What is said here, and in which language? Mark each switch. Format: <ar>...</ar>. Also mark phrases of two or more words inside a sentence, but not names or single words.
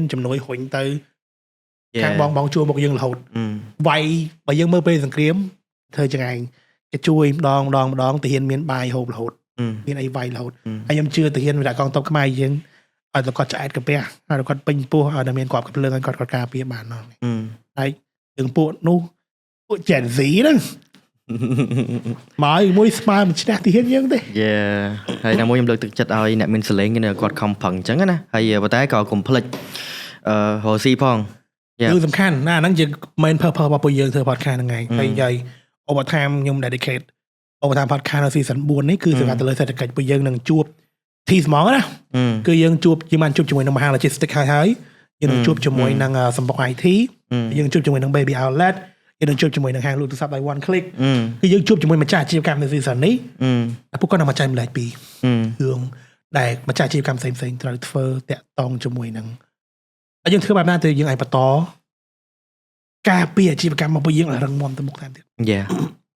<km>ជំនួយរុញទៅខាងបងជួយមកយើងរហូតវាយបើយើងមើលពេលសង្គ្រាមធ្វើចឹងឯងគេជួយម្ដងទាហានមានបាយហូបរហូតមានអីវាយរហូតហើយខ្ញុំជឿទាហានវិរៈកងទ័ពខ្មែរយើងឲ្យតែគាត់ឆ្អែតកាពះហើយគាត់ពេញពោះឲ្យតែមានគាត់កំភ្លើងឲ្យគាត់ការពារបានហ្នឹងហើយយើងពួកនោះពួក Gen Z ហ្នឹងមកមួយស្មើមួយឈ្នះទាហានយើងទេ ហើយណាមួយខ្ញុំលើកទឹកចិត្តឲ្យអ្នកមានសលេងគេគាត់ខំប្រឹងអញ្ចឹងណាហើយប៉ុន្តែក៏កុំភ្លេចរស់ស៊ីផង គឺសំខាន់ណាហ្នឹងជា</km> <en>main purpose</en> <km>របស់ពួកយើងធ្វើ podcast ហ្នឹងឯងហើយovertime ខ្ញុំ</km> <en>dedicate overtime podcast</en> <km>នៅ season 4នេះគឺសម្រាប់ទៅលើ សេដ្ឋកិច្ចពួកយើងនឹងជួបទីស្មងណាគឺយើងបានជួបជាមួយនឹងមហា logistics ហើយយើងនឹងជួបជាមួយនឹងសម្បុក IT យើងជួបជាមួយនឹង</km> <en>baby outlet</en> <km>យើងនឹងជួបជាមួយនឹងហាងលក់ទូរស័ព្ទដោយ</km> <en>one click</en> <km>គឺយើងជួបជាមួយម្ចាស់អាជីវកម្មនៅ season នេះពួកគាត់នឹងមកចែកម្លែកពីរឿងដែលម្ចាស់អាជីវកម្មផ្សេងៗត្រូវធ្វើតាក់ទងជាមួយនឹងហើយយើងធ្វើបែបណាទៅយើងអាចបន្តការពារអាជីវកម្មរបស់ពួកយើងឲ្យរឹងមាំទៅមុខតាមទៀត</km>